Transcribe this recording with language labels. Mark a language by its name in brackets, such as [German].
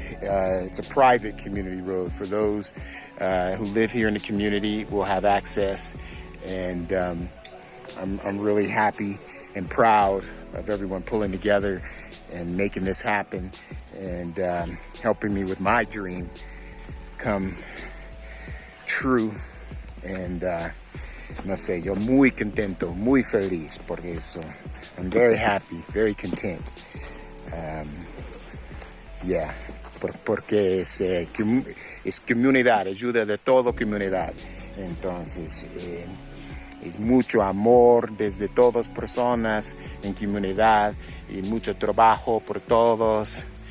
[English] It's a private community road. For those who live here in the community will have access. And I'm really happy and proud of everyone pulling together and making this happen and helping me with my dream come true. [Spanish] And no sé, yo muy contento, muy feliz por eso. [English] I'm very happy, very content. [Spanish] Yeah, porque es comunidad, ayuda de toda comunidad. Entonces, es mucho amor desde todas personas en comunidad y mucho trabajo por todos.